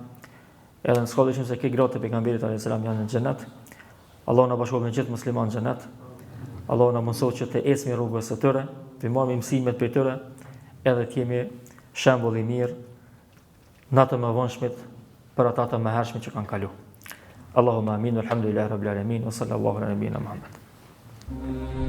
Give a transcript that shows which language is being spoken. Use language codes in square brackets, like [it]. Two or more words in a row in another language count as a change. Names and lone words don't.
[sq] Edhe në shkollë se ke gratë e pejgamberit [ar] عليه السلام [sq] janë në xhenet. Allah na bashkon me gjithë muslimanë në xhenet. Allah na mëson që të ecmi rrugës së tyre, të marrim mësimet prej tyre, edhe të jemi shembull i mirë në të mëvonshmit për ata të mëhershmit që kanë kalu. [ar] اللهم آمين الحمد لله رب العالمين وصلى الله على نبينا محمد.